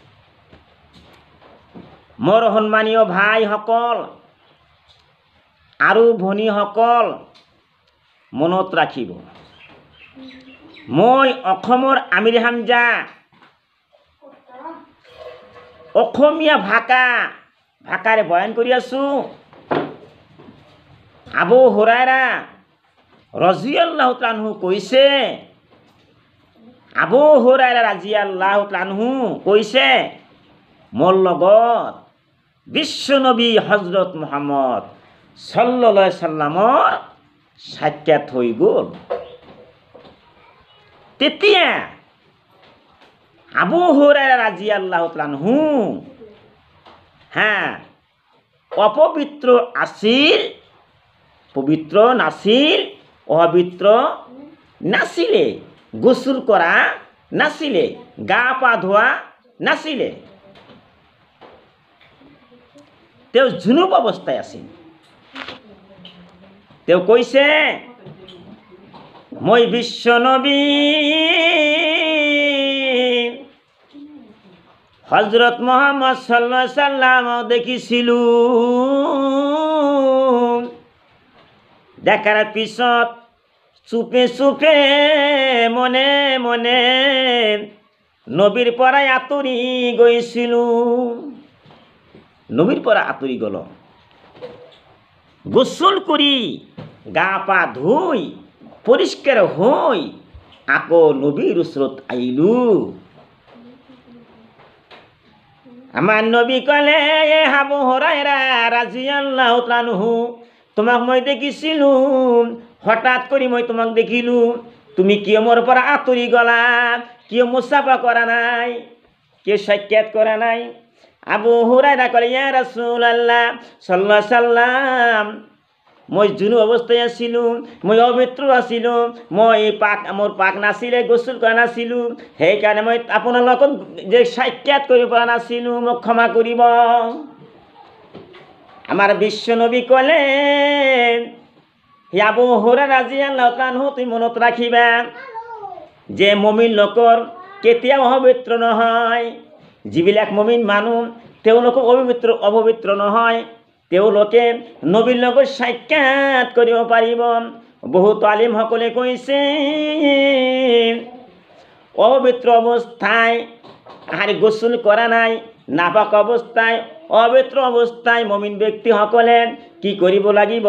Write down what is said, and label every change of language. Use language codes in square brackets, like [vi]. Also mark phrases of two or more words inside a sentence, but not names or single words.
[as] মোৰ সন্মানীয় ভাইসকল আৰু ভনীসকল, মনত ৰাখিব, মই অসমৰ আমিৰ হামজা অসমীয়া ভাষাৰে বয়ান কৰি আছোঁ। আবু হুৰাইৰা [ar] رضي الله تعالى عنه [as] কৈছে, আবু হুৰাইৰা [ar] رضي الله تعالى عنه [as] কৈছে, মোৰ লগত বিশ্ব নবী হযৰত মুহাম্মদ [ar] صلى الله عليه سلم [as] সাক্ষাৎ হৈ গ'ল। তেতিয়া আবু হুৰাইৰা [ar] رضي الله تعالى عنه [as] অপবিত্ৰ আছিল, পবিত্ৰ নাছিল, অপবিত্ৰ নাছিলে, গোসল কৰা নাছিলে, গা পা ধোৱা নাছিলে, তেওঁ জুনুব অৱস্থায় আছিল। তেওঁ কৈছে, মই বিশ্ব নবী হযৰত মুহাম্মদ [ar] صلى الله عليه سلم [as] দেখিছিলোঁ। দেখাৰ পিছত চুপে চুপে মনে মনে নবীৰ পৰাই আঁতৰি গৈছিলোঁ। নবীৰ পৰা আঁতৰি গ'ল। গোসল কৰি গা পা ধুই পৰিষ্কাৰ হৈ আকৌ নবীৰ ওচৰত আহিলোঁ। আমাৰ নবী ক'লে, আবু হুৰাইৰা [ar] رضي الله تعالى عنه, [as] তোমাক মই দেখিছিলোঁ, হঠাৎ কৰি মই তোমাক দেখিলোঁ, তুমি কিয় মোৰ পৰা আঁতৰি গ'লা? কিয় মুছাফা কৰা নাই? কিয় সাক্ষাৎ কৰা নাই? আবু হুৰাইৰা ক'লে, [ar] يا رسول الله صلى الله عليه سلم, [as] মই জুনুব অৱস্থায় আছিলোঁ, মই অপবিত্ৰ আছিলোঁ, মোৰ পাক নাছিলে, গোসল কৰা নাছিলোঁ, সেইকাৰণে মই আপোনাৰ লগত যে সাক্ষাৎ কৰিব পৰা নাছিলোঁ, মোক ক্ষমা কৰিব। আমাৰ বিশ্ব নবী ক'লে, আবু হুৰাইৰা [ar] رضي الله تعالى عنه, [as] তুমি মনত ৰাখিবা যে মুমিন লোকৰ কেতিয়াও অপবিত্ৰ নহয়। যিবিলাক মুমিন মানুহ তেওঁলোক অপবিত্ৰ নহয়, তেওঁলোকে নবীৰ লগত সাক্ষাৎ কৰিব পাৰিব। বহুত আলিমসকলে কৈছে, অপবিত্ৰ অৱস্থায় গোসল কৰা নাই, নাপাক অৱস্থায়, অপবিত্ৰ অৱস্থায় মুমিন ব্যক্তিসকলে কি কৰিব লাগিব?